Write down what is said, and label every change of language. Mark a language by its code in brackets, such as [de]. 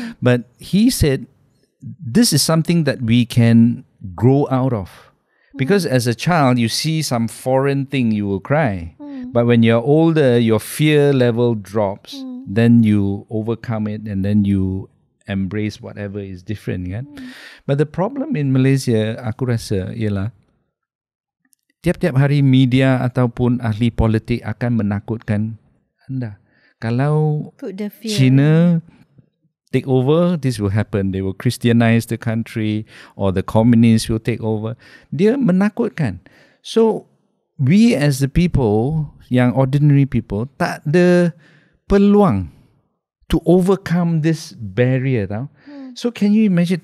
[en] But he said, this is something that we can grow out of. Because as a child, you see some foreign thing, you will cry. But when you're older, your fear level drops. Then you overcome it and then you embrace whatever is different. [ms] Kan? [en] But the problem in Malaysia, [ms] aku rasa, ialah tiap-tiap hari media ataupun ahli politik akan menakutkan anda. [en] Kalau China take over, this will happen. They will Christianize the country, or the communists will take over. [ms] Dia menakutkan. [en] So, we as the people, yang ordinary people, [ms] tak ada peluang [en] to overcome this barrier. Tau? So, can you imagine?